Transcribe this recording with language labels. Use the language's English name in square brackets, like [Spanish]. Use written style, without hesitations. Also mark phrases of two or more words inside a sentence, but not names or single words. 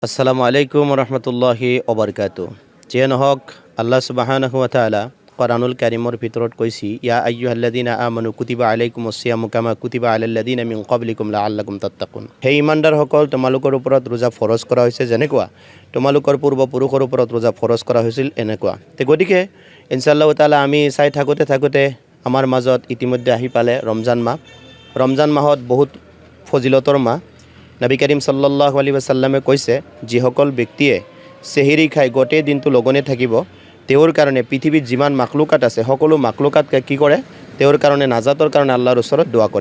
[Arabic] السلام عليكم ورحمة الله وبركاته. [Assamese] যিয়ে নহওক [Arabic] الله سبحانه وتعالى [Assamese] কোরআনুল কারীমৰ ভিতৰত কৈছি, [Arabic] يا أيها الذين آمنوا كتب عليكم الصيام كما كتب على الذين من قبلكم لعلكم تتقون. [Assamese] হে ইমানদাৰসকল, তোমালোকৰ ওপৰত ৰোজা ফৰজ কৰা হৈছে যেনেকুৱা তোমালোকৰ পূৰ্বপুৰুষৰ ওপৰত ৰোজা ফৰজ কৰা হৈছিল এনেকুৱা। গতিকে [Arabic] إن شاء الله تعالى [Assamese] আমি চাই থাকোঁতে আমাৰ মাজত ইতিমধ্যে আহি পালে ৰমজান মাহ। ৰমজান মাহত বহুত ফজিলতৰ মাহ। [Arabic] نبي كريم صلى الله عليه وسلم [Assamese] কৈছে, যিসকল ব্যক্তিয়ে চেহেৰি খাই গোটেই দিনটো লগনে থাকিব, তেওঁৰ কাৰণে পৃথিৱীত যিমান মাখলুকাত আছে সকলো মাখলুকাতকে কি কৰে, তেওঁৰ কাৰণে নাজাতৰ কাৰণে আল্লাহৰ ওচৰত দোৱা কৰে।